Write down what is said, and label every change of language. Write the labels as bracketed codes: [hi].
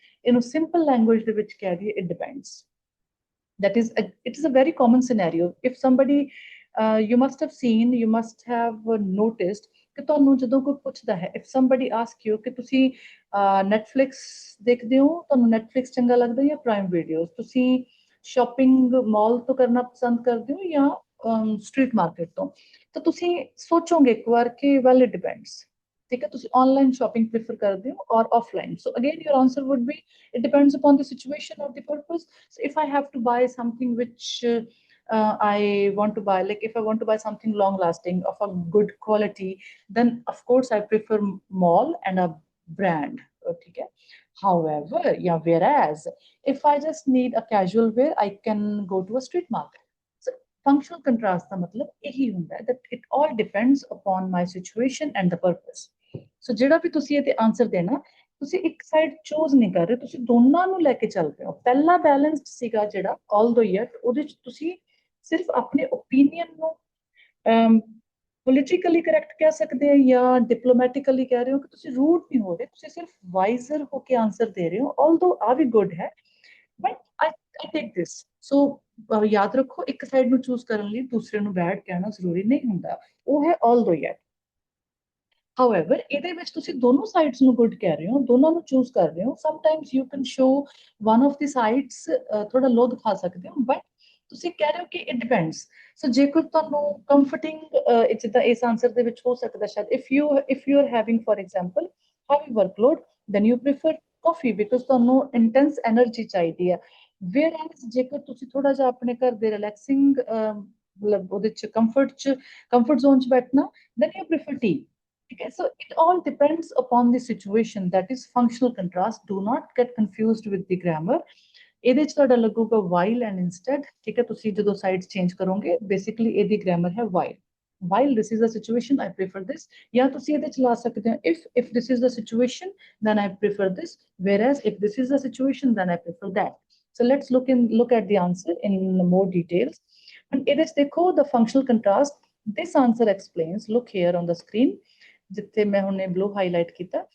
[pa] ਇਹਨੂੰ simple language ਦੇ ਵਿੱਚ ਕਹਿ ਦਈਏ, [en] it depends। That is it is a very common scenario if somebody you must have seen, you must have noticed [pa] ਕਿ ਤੁਹਾਨੂੰ ਜਦੋਂ ਕੋਈ ਪੁੱਛਦਾ ਹੈ, [en] if somebody ask you [pa] ਕਿ ਤੁਸੀਂ Netflix ਦੇਖਦੇ ਹੋ, ਤੁਹਾਨੂੰ Netflix ਚੰਗਾ ਲੱਗਦਾ ਜਾਂ ਪ੍ਰਾਈਮ ਵੀਡੀਓਜ਼, ਤੁਸੀਂ ਸ਼ਾਪਿੰਗ ਮਾਲ ਤੋਂ ਕਰਨਾ ਪਸੰਦ ਕਰਦੇ ਹੋ ਜਾਂ ਸਟਰੀਟ ਮਾਰਕੀਟ ਤੋਂ, ਤਾਂ ਤੁਸੀਂ ਸੋਚੋਗੇ ਇੱਕ ਵਾਰ ਕਿ [en] Well it depends. [pa] ਠੀਕ ਹੈ, ਤੁਸੀਂ ਆਨਲਾਈਨ ਸ਼ਾਪਿੰਗ ਪ੍ਰੇਫਰ ਕਰਦੇ ਹੋ ਔਰ offline. [en] So again your answer would be it depends upon the situation or the purpose। so if I have to buy something which I want to buy, like if I want to buy something long lasting of a good quality, then of course I prefer mall and a brand। okay, however, yeah, whereas if I just need a casual wear I can go to a street market। so functional contrast [pa] ਦਾ ਮਤਲਬ ਇਹੀ ਹੁੰਦਾ ਹੈ [en] that it all depends upon my situation and the purpose। [pa] so ਜਿਹੜਾ ਵੀ ਤੁਸੀਂ ਇਹਦੇ answer ਦੇਣਾ, ਤੁਸੀਂ ਇੱਕ ਸਾਈਡ ਚੂਜ਼ ਨਹੀਂ ਕਰ ਰਹੇ, ਤੁਸੀਂ ਦੋਨਾਂ ਨੂੰ ਲੈ ਕੇ ਚੱਲ ਰਹੇ ਹੋ। ਪਹਿਲਾ ਬੈਲੈਂਸਡ ਸੀਗਾ ਜਿਹੜਾ although yet, ਉਹਦੇ ਚ ਤੁਸੀਂ ਸਿਰਫ ਆਪਣੇ ਓਪੀਨੀਅਨ ਨੂੰ ਪੋਲੀਟੀਕਲੀ ਕਰੈਕਟ ਕਹਿ ਸਕਦੇ ਹੋ ਜਾਂ ਡਿਪਲੋਮੈਟਿਕਲੀ ਕਹਿ ਰਹੇ ਹੋ ਕਿ ਤੁਸੀਂ ਰੂਡ ਨਹੀਂ ਹੋ ਰਹੇ, ਤੁਸੀਂ ਸਿਰਫ ਵਾਈਜ਼ਰ ਹੋ ਕੇ ਆਨਸਰ ਦੇ ਰਹੇ ਹੋ। [en] although [pa] ਆ ਵੀ ਗੁੱਡ ਹੈ [en] But I take this। [pa] so ਯਾਦ ਰੱਖੋ ਇੱਕ ਸਾਈਡ ਨੂੰ ਚੂਜ਼ ਕਰਨ ਲਈ ਦੂਸਰੇ ਨੂੰ ਬੈਡ ਕਹਿਣਾ ਜ਼ਰੂਰੀ ਨਹੀਂ ਹੁੰਦਾ, ਉਹ ਹੈ although yet। However, ਇਹਦੇ ਵਿੱਚ ਤੁਸੀਂ ਦੋਨੋਂ ਸਾਈਡਸ ਨੂੰ ਗੁੱਡ ਕਹਿ ਰਹੇ ਹੋ, ਦੋਨਾਂ ਨੂੰ ਚੂਜ਼ ਕਰ ਰਹੇ ਹੋ। [en] sometimes you can show one of the sides [pa] ਥੋੜਾ ਲੋ ਦਿਖਾ ਸਕਦੇ ਹੋ, ਬਟ ਤੁਸੀਂ ਕਹਿ ਰਹੇ ਹੋ ਕਿ [en] It depends. [pa] ਸੋ ਜੇਕਰ ਤੁਹਾਨੂੰ ਕੰਫਰਟਿੰਗ ਜਿੱਦਾਂ ਇਸ ਆਨਸਰ ਦੇ ਵਿੱਚ ਹੋ ਸਕਦਾ ਸ਼ਾਇਦ [en] if you are having for example heavy workload, then you prefer coffee because [pa] ਤੁਹਾਨੂੰ ਇੰਟੈਂਸ એનર્ਜੀ ਚਾਹੀਦੀ ਹੈ। whereas ਜੇਕਰ ਤੁਸੀਂ ਥੋੜਾ ਜਿਹਾ ਆਪਣੇ ਘਰ ਦੇ ਰਿਲੈਕਸਿੰਗ ਮਤਲਬ ਉਹਦੇ ਚ ਕੰਫਰਟ ਜ਼ੋਨ ਚ ਬੈਠਣਾ, [en] then you prefer tea। Okay, so it all depends upon the situation, that is functional contrast। do not get confused with the grammar। [pa] ਇਹਦੇ ਚ ਤੁਹਾਡਾ ਲੱਗੂਗਾ while and instead। ਠੀਕ ਹੈ, ਤੁਸੀਂ ਜਦੋਂ ਸਾਈਡਸ ਚੇਂਜ ਕਰੋਗੇ ਬੇਸਿਕਲੀ ਇਹਦੀ ਗ੍ਰਾਮਰ ਹੈ [en] while this is the situation I prefer this। [pa] ਜਾਂ ਤੁਸੀਂ ਇਹਦੇ ਚ ਲਾ ਸਕਦੇ ਹੋ [en] if this is the situation then I prefer this, whereas if this is the situation then I prefer that। so let's look at the answer in more details। and [pa] ਇਹਦੇ ਚ ਦੇਖੋ [en] the functional contrast, this answer explains, look here on the screen [pa] ਜਿੱਥੇ ਮੈਂ ਹੁਣੇ [en] blue highlight ਕੀਤਾ।